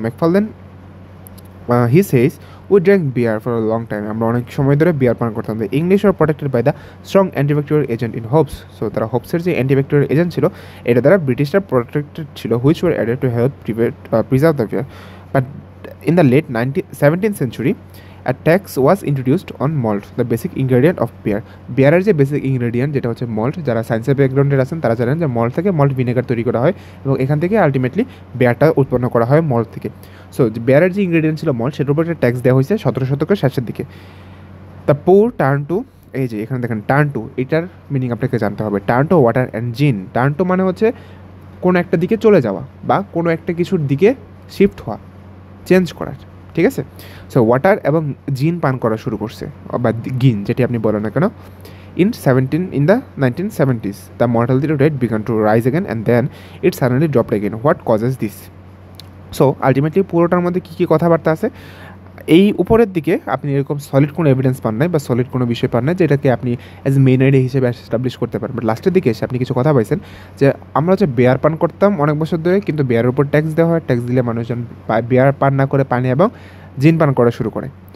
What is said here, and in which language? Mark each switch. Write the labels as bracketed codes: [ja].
[en] McFarlane he says we drink beer for a long time, [bn] আমরা অনেক সময় ধরে বিয়ার পান করতাম। [en] The English are protected by the strong antibacterial agent in hops. [bn] So তারা হোপসের যে অ্যান্টিব্যাকটেরিয়াল এজেন্ট ছিল এটা দ্বারা ব্রিটিশরা প্রোটেক্টেড ছিল, [en] Which were added to help preserve the beer. But in the late 17th century a tax was introduced on malt, the basic ingredient of beer. [bn] বিয়ারের যে basic ingredient যেটা হচ্ছে মল্ট, যারা সায়েন্সের ব্যাকগ্রাউন্ডের আছেন তারা জানেন যে মল্ট থেকে মল্ট ভিনেগার তৈরি করা হয় এবং এখান থেকে আলটিমেটলি বিয়ারটা উৎপন্ন করা হয় মল্ট থেকে। সো বিয়ারের যে ইনগ্রেডিয়েন্ট ছিল মল্ট, সেটার উপর একটা ট্যাক্স দেওয়া হয়েছে 17 শতকের শেষের দিকে। [en] the poor turn to, [bn] এই যে এখানে দেখেন টার্ন টু, এটার মিনিং আপনাকে জানতে হবে। [en] Turn to water and gin. [bn] টার্ন টু মানে হচ্ছে কোনো একটা দিকে চলে যাওয়া বা কোনো একটা কিছুর দিকে শিফট হওয়া, চেঞ্জ করার, ঠিক আছে। সো ওয়াটার এবং জিন পান করা শুরু করছে, বা গিন যেটি আপনি বলেন না কেন। [en] in the 1970s the mortality rate began to rise again and then it suddenly dropped again. What causes this? [bn] So ultimately পুরোটার মধ্যে কী কী কথাবার্তা আছে, এই উপরের দিকে আপনি এরকম সলিড কোনো এভিডেন্স পান নাই বা সলিড কোনো বিষয় পান নাই যেটাকে আপনি অ্যাজ মেইন আইডিয়া হিসেবে এস্টাবলিশ করতে পারেন। বাট লাস্টের দিকে এসে আপনি কিছু কথা পাইছেন যে আমরা হচ্ছে বেয়ার পান করতাম অনেক বছর ধরে, কিন্তু বেয়ারের উপর ট্যাক্স দেওয়া হয়, ট্যাক্স দিলে মানুষজন বেয়ার পান না করে পানি এবং জিন পান করা শুরু করে।